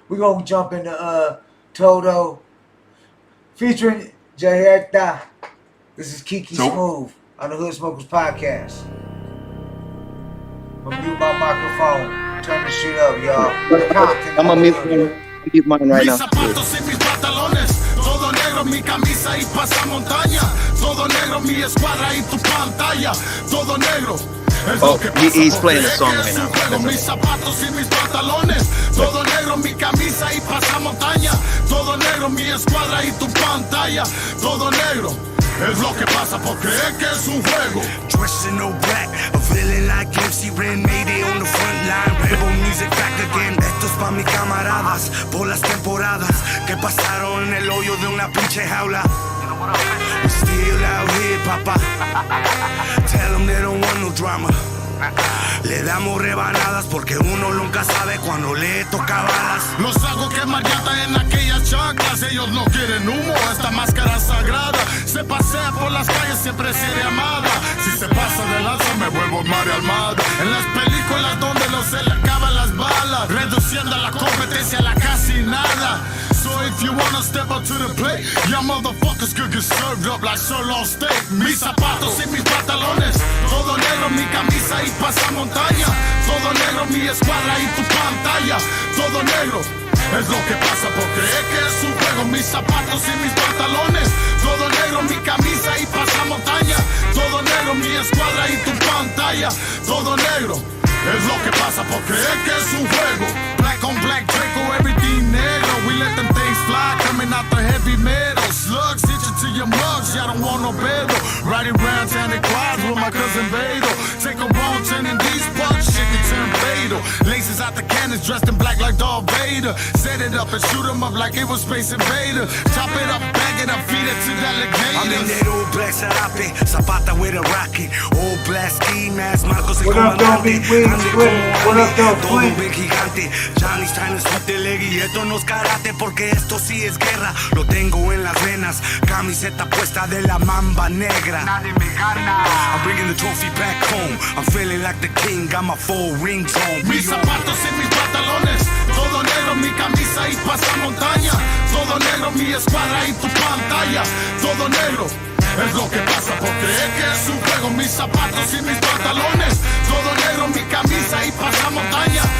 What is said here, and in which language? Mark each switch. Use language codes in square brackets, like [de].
[en] We're gonna jump into Todo featuring Jayetta. This is Kiki Smooth on the Hood Smokers Podcast. I'm gonna mute my microphone. Turn this shit up, y'all. I'm gonna mute mine right now. [es] Todo negro mi camisa y pasamontaña. Todo negro mi escuadra y tu pantalla. Todo negro. [en] Oh, he's playing the song right now. [es] Mis zapatos y mis pantalones. Todo negro mi camisa y pasamontaña. Todo negro mi escuadra y tu pantalla. Todo negro. Es lo que pasa porque es que es un juego. [en] Dressed in all black, a villain like MC Ren, Mayday on the front line. Rebel music back again. [es] Esto es pa' mis camaradas por las temporadas que pasaron en el hoyo de una pinche jaula. [en] We still out here, papá. Tell them they don't want no drama. [es] Le damos rebanadas porque uno nunca sabe cuando le toca balas. Los hago quemar llanta en aquellas chanclas. Ellos no quieren humo, esta máscara sagrada. Se pasea por las calles, siempre seré amada. Si se pasa de lanza me vuelvo Mario Almada. En las películas donde no se le acaban las balas, reduciendo la competencia a la casi nada. [en] So if you wanna step up to the plate, y'all motherfuckers could get served up like sirloin steak. [es] Mis zapatos y mis pantalones, todo negro mi camisa y pasamontaña. Todo negro mi escuadra y tu pantalla. Todo negro es lo que pasa porque es que es un juego. Mis zapatos y mis pantalones, todo negro mi camisa y pasamontaña. Todo negro mi escuadra y tu pantalla. Todo negro es lo que pasa porque es que es un juego. [en] Black on black, Draco, everything negro. We let them things fly, coming out the heavy metal. Slugs itching to your mugs, y'all don't want no bedo. Riding round town in quads with my cousin Beto. Take a wrong turn in these bucks, shit can turn fatal. Laces out the cannons, dressed in black like Darth Vader. Set it up and shoot 'em up like it was Space Invader. Chop it up, bag it up, feed it to the alligators. I'm in that old black sarape, Zapata with a rocket. Old black ski mask, Marcos el What up, though, [es] comandante. [en] Big Wings? What up, though, [es] Todo [en] Flint? [es] bien gigante. [en] Johnny's trying to split the leg [es] y esto no es karate porque esto sí es guerra. Lo tengo en las venas, camiseta puesta de la mamba negra. Nadie me gana. [en] I'm bringing the trophy back home. I'm feeling like the king, got my 4 rings on. [es] Mis zapatos y mis pantalones, todo negro mi camisa y pasamontaña. Todo negro mi escuadra y tu pantalla. Todo negro Es lo que pasa por creer que es un juego. Mis zapatos y mis pantalones, todo negro, mi camisa y pasa montaña.